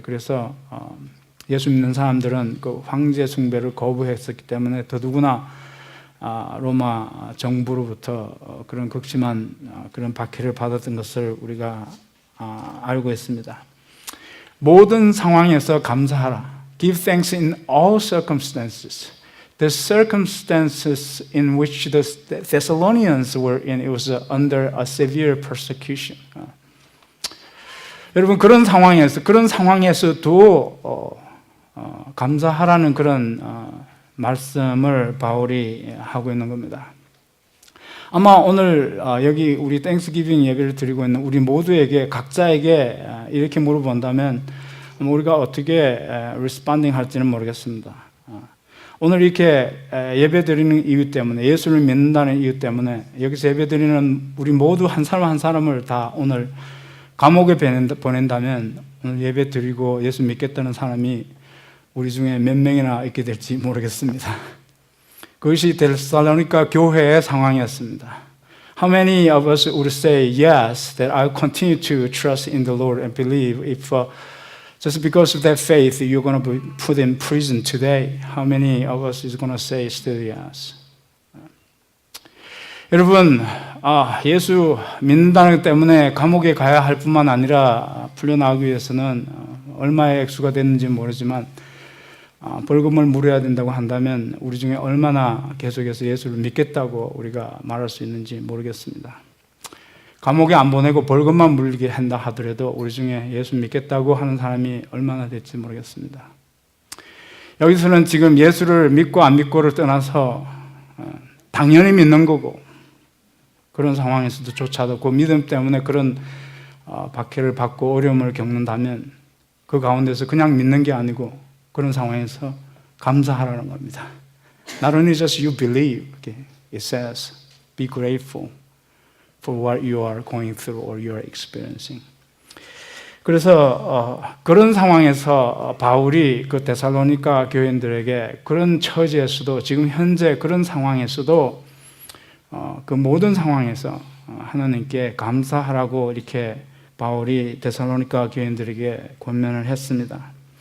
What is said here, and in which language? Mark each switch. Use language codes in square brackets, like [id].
[ko] 그래서 예수 믿는 사람들은 그 황제 숭배를 거부했었기 때문에 더더구나 로마 정부로부터 그런 극심한 그런 박해를 받았던 것을 우리가 알고 있습니다. 모든 상황에서 감사하라. [en] Give thanks in all circumstances. The circumstances in which the Thessalonians were in, it was under a severe persecution. [ko] 여러분 그런 상황에서도 감사하라는 그런 말씀을 바울이 하고 있는 겁니다. 아마 오늘 여기 우리 땡스기빙 예배를 드리고 있는 우리 모두에게 각자에게 이렇게 물어본다면 우리가 어떻게 responding 할지는 모르겠습니다. 오늘 이렇게 예배 드리는 이유 때문에 예수를 믿는다는 이유 때문에 여기서 예배 드리는 우리 모두 한 사람 한 사람을 다 오늘 감옥에 보낸다면 오늘 예배 드리고 예수 믿겠다는 사람이 우리 중에 몇 명이나 있게 될지 모르겠습니다. 그것이 데살로니가 교회의 상황이었습니다. [en] How many of us would say yes, that I'll continue to trust in the Lord and believe if just because of that faith you're going to be put in prison today? How many of us is going to say still yes? [ko] 여러분, 예수 믿는다는 것 때문에 감옥에 가야 할 뿐만 아니라 풀려나오기 위해서는 얼마의 액수가 됐는지 모르지만 벌금을 물어야 된다고 한다면 우리 중에 얼마나 계속해서 예수를 믿겠다고 우리가 말할 수 있는지 모르겠습니다. 감옥에 안 보내고 벌금만 물게 한다 하더라도 우리 중에 예수 믿겠다고 하는 사람이 얼마나 될지 모르겠습니다. 여기서는 지금 예수를 믿고 안 믿고를 떠나서 당연히 믿는 거고 그런 상황에서도 조차도 그 믿음 때문에 그런 박해를 받고 어려움을 겪는다면 그 가운데서 그냥 믿는 게 아니고 그런 상황에서 감사하라는 겁니다. [en] Not only just you believe, it says be grateful. for what you are going through or you are experiencing. [ko] 그래서 그런 상황에서 바울이 그 데살로니가 교인들에게 그런 처지에서도 지금 현재 그런 상황에서도 그 모든 상황에서 하나님께 감사하라고 이렇게 바울이 데살로니가 교인들에게 권면을 했습니다.